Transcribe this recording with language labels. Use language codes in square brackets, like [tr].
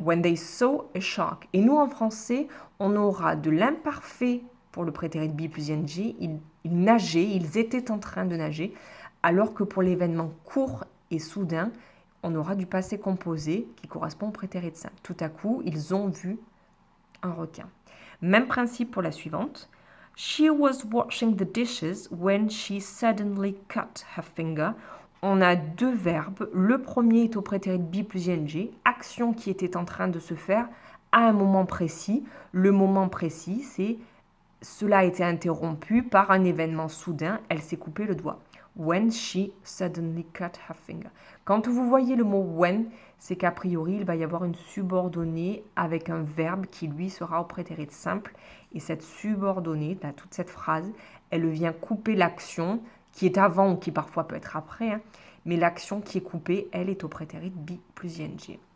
[en] When they saw a shark. [fr] Et nous, en français, on aura de l'imparfait pour le prétérit be plus ing. Ils nageaient, ils étaient en train de nager. Alors que pour l'événement court et soudain, on aura du passé composé qui correspond au prétérit simple. Tout à coup, ils ont vu un requin. Même principe pour la suivante. [en] She was washing the dishes when she suddenly cut her finger. [fr] On a deux verbes. Le premier est au prétérit be plus ing, action qui était en train de se faire à un moment précis. Le moment précis, c'est cela a été interrompu par un événement soudain, elle s'est coupé le doigt. [en] When she suddenly cut her finger. [fr] Quand vous voyez le mot when, c'est qu'a priori, il va y avoir une subordonnée avec un verbe qui, lui, sera au prétérit simple. Et cette subordonnée, là, toute cette phrase, elle vient couper l'action qui est avant ou qui parfois peut être après. Mais l'action qui est coupée, elle est au prétérit be plus ing.